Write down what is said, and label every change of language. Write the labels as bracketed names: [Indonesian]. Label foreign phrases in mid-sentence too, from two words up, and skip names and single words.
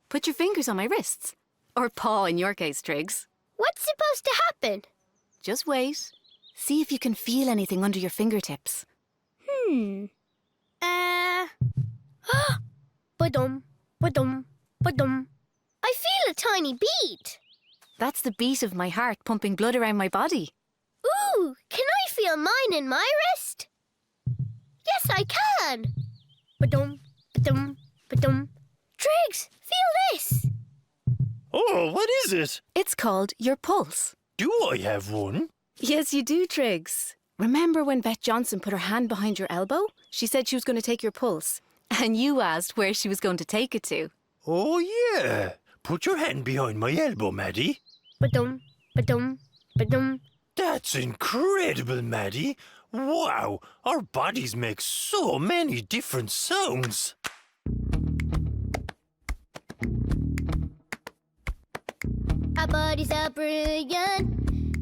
[English] Put your fingers on my wrists. Or paw in your case, Triggs. What's supposed to happen? Just wait. See if you can feel anything under your fingertips. Ba-dum, ba-dum, ba-dum. I feel a tiny beat. That's the beat of my heart pumping blood around my body. Ooh, can I feel mine in my wrist? Yes, I can. Ba-dum, ba-dum, ba-dum. Triggs, feel this. Oh, what is it? It's called your pulse. Do I have one? Yes, you do, Triggs. Remember when Beth Johnson put her hand behind your elbow? She said she was going to take your pulse. And you asked where she was going to take it to. Oh, yeah. Put your hand behind my elbow, Maddie. Ba-dum, ba-dum, ba-dum. That's incredible, Maddie. Wow, our bodies make so many different sounds. Our bodies are brilliant.